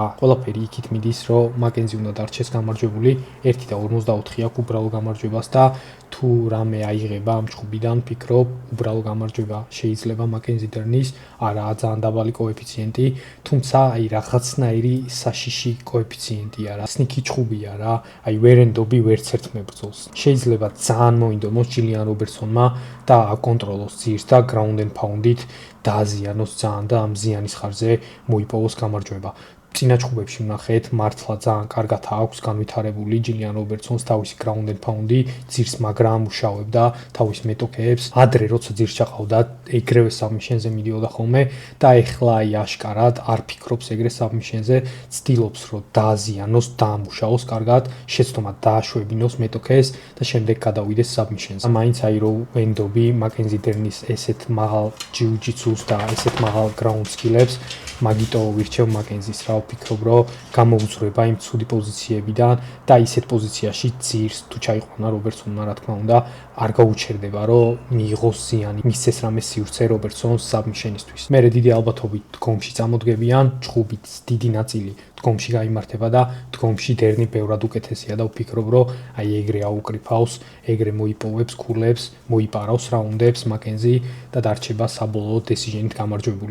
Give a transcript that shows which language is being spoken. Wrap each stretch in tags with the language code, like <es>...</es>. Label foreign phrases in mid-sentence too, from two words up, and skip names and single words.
<ka>ყველაფერი იქით მიდის, რომ მაკენზი უნდა დარჩეს გამარჯვებული 1.54 აქვს უბრალო გამარჯვებას და თუ რამე აიღება ამ ჩხუბიდან, ფიქრობ, უბრალო გამარჯვება შეიძლება მაკენზი დერნის, არაა ძალიან დაბალი კოეფიციენტი, თუმცა აი რაღაცნაირი საშიში კოეფიციენტია რა. სნიკი ჩხუბია რა, აი ვერენდობი ვერც ერთ მებრძოლს. შეიძლება ძალიან მოინდომოს ჯილიან რობერტსონმა და აკონტროლოს ძირს და</ka> <en>ground and pound-</en> <ka>ით დააზიანოს ძალიან და ამ ზიანის ხარზე მოიპოვოს გამარჯვება. წინა ჩხუბებში ვნახეთ, მართლა ძალიან კარგად აქვს განვითარებული ჯილიან რობერტსონს თავისი</ka> <en>ground and pound-</en> <ka>ი, ძირს მაგრამ ამუშავებდა თავის მეტოქეებს. ადრე როცა ძირს ჩაყავდა, ეგრევე საბმიშენზე მიდიოდა ხოლმე და ეხლა აი აშკარად არ ფიქრობს ეგრე საბმიშენზე, ცდილობს რომ დააზიანოს, დაამუშავოს კარგად, შეცდომა დააშვებინოს მეტოქეს და შემდეგ გადავიდეს საბმიშენზე. მაინც აი რომ ვენდობი მაკენზი დერნის ესეთ მაღალ ჯიუ-ჯიტსუს და ესეთ მაღალ</ka> <en>ground skills</en> <ka>მაგიტო ვირჩევ მაკენზის რა. ვფიქრობ, რომ გამოუძვრება იმ ცუდი პოზიციებიდან და ისეთ პოზიციაში ძირს თუ ჩაიყვანა რობერტსონმა, რა თქმა უნდა, არ გაუჩერდება, რომ მიიღოს ზიანი, მისცეს რამე სივრცე რობერტსონს საბმიშენისთვის. მერე დიდი ალბათობით დგომში წამოდგებიან, ჩხუბით დიდი ნაწილი დგომში გაიმართება და დგომში დერნი ბევრად უკეთესია და ვფიქრობ, რომ აი ეგრე აუკრიფავს, ეგრე მოიპოვებს ქულებს, მოიპარავს რაუნდებს მაკენზი და დარჩება საბოლოო დესიჟენით გამარჯვებული.</ka>